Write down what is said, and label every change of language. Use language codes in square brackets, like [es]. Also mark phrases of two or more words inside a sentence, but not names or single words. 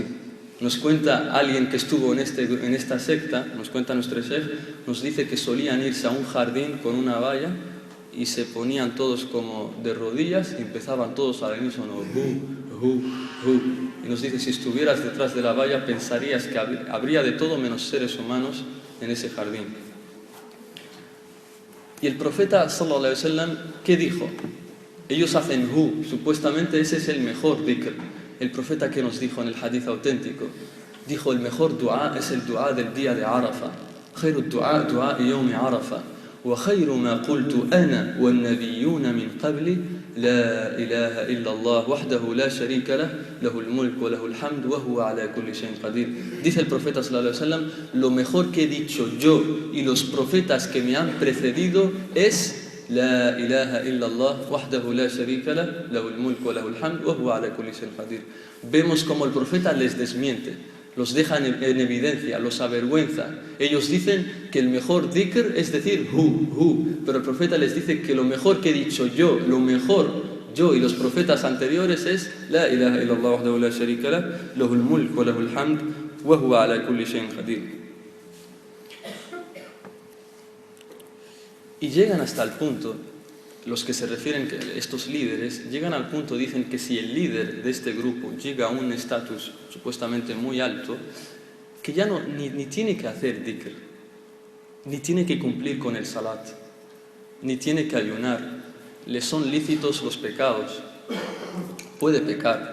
[es] Nos cuenta alguien que estuvo en esta secta, nos cuenta nuestro sheikh, nos dice que solían irse a un jardín con una valla y se ponían todos como de rodillas y empezaban todos al unísono hu. Y nos dice, si estuvieras detrás de la valla pensarías que habría de todo menos seres humanos en ese jardín. Y el profeta [ar] صلى الله عليه وسلم, [es] ¿qué dijo? Ellos hacen hu, supuestamente ese es el mejor dhikr. El profeta que nos dijo en el hadith auténtico, dijo, el mejor dua es el dua del día de Arafa. [ar] خير الدعاء، دعاء يوم عرفة. وخير ما قلت أنا والنبيون من قبلي، لا إله إلا الله وحده لا شريك له، له الملك وله الحمد وهو على كل شيء قدير. [es] Dice el profeta [ar] صلى الله عليه وسلم, [es] lo mejor que he dicho yo y los profetas que me han precedido es [ar] لا إله إلا الله وحده لا شريك له، له الملك وله الحمد وهو على كل شيء قدير. [es] Vemos como el profeta les desmiente, los deja en evidencia, los avergüenza. Ellos dicen que el mejor dhikr es decir hu, pero el profeta les dice que lo mejor que he dicho yo, lo mejor yo y los profetas anteriores es [ar] لا إله إلا الله وحده لا شريك له، له الملك وله الحمد وهو على كل شيء قدير. [es] Y llegan hasta el punto, los que se refieren, estos líderes, llegan al punto, dicen que si el líder de este grupo llega a un estatus supuestamente muy alto, que ya ni tiene que hacer dhikr, ni tiene que cumplir con el salat, ni tiene que ayunar, le son lícitos los pecados, puede pecar.